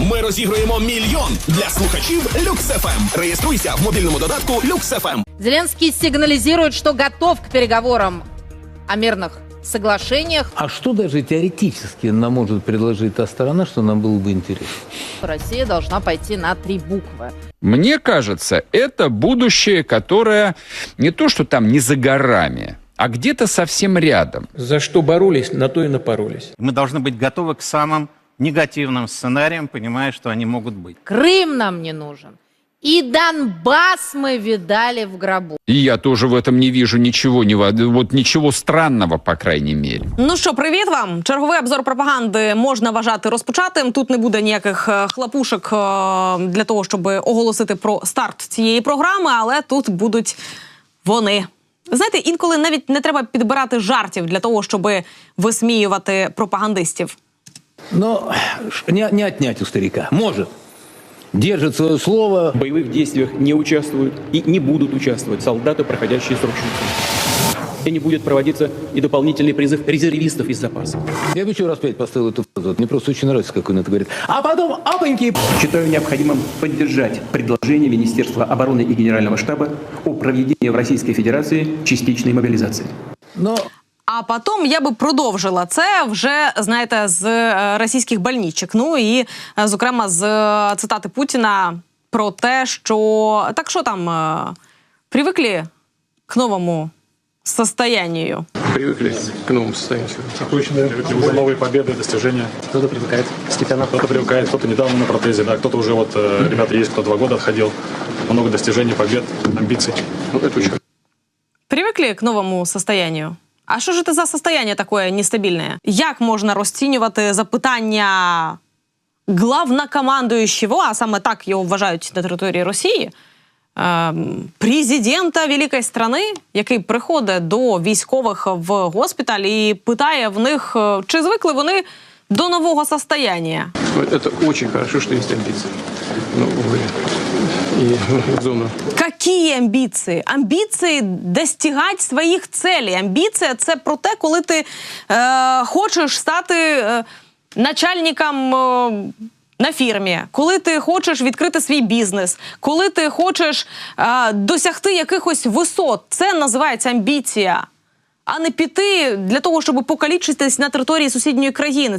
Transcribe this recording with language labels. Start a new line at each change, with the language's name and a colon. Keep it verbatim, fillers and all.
Ukrainian: Ми розігруємо мільйон для слухачів Люкс-ФМ. Реєструйся в мобільному додатку Люкс-ФМ.
Russian: Зеленский сигнализирует, что готов к переговорам о мирных соглашениях. А что даже теоретически нам может предложить та сторона, что нам было бы интересно? Россия должна пойти на три буквы. Мне кажется, это будущее, которое не то, что там не за горами, а где-то совсем рядом. За что боролись, на то и напоролись. Мы должны быть готовы к самым негативным сценариям, понимая, что они могут быть. Крым нам не нужен. И Донбасс мы видали в гробу. И я тоже в этом не вижу ничего, вот ничего странного, по крайней мере.
Ukrainian: Ну що, привіт вам. Черговий обзор пропаганди можна вважати розпочатим. Тут не буде ніяких хлопушок для того, щоб оголосити про старт цієї програми, але тут будуть вони. Знаєте, інколи навіть не треба підбирати жартів для того, щоб висміювати пропагандистів.
Russian: Ну, не, не отнять у старика. Може. Держит свое слово. В боевых действиях не участвуют и не будут участвовать солдаты, проходящие срочную. И не будет проводиться и дополнительный призыв резервистов из запаса. Я бы еще раз пять поставил эту фразу. Мне просто очень нравится, как он это говорит. А потом опаньки! Считаю необходимым поддержать предложение Министерства обороны и Генерального штаба о проведении в Российской Федерации частичной мобилизации. Но...
Ukrainian: А потім я би продовжила це вже, знаєте, з е, російських больничок. Ну і, е, зокрема, з е, цитати Путіна про те, що... Так що там?
Russian: Е, привикли к новому состоянию? Привыкли к новому состоянию. Привыкли, привыкли уже новые победы, достижения. Кто-то привыкает постепенно. Кто-то привыкает, кто-то недавно на протезе, да, кто-то уже вот, э, ребята есть, кто два года отходил. Много достижений, побед, амбиций. Ну, это еще. Привыкли к новому состоянию?
Ukrainian: А що ж це за состояние таке нестабільне? Як можна розцінювати запитання главнокомандуючого, а саме так його вважають на території Росії, президента великої країни, який приходить до військових в госпіталь і питає в них, чи звикли вони до
Russian: нового состояния? Это очень хорошо, что есть амбиции. Ну, увы. И зона. Какие амбиции? Амбиции достигать
Ukrainian: своїх
Russian: целей.
Ukrainian: Амбіція – це про те, коли ти е, хочеш стати е, начальником е, на фірмі, коли ти хочеш відкрити свій бізнес, коли ти хочеш е, досягти якихось висот. Це називається амбіція. А не піти для того, щоб покалічитись на території сусідньої країни.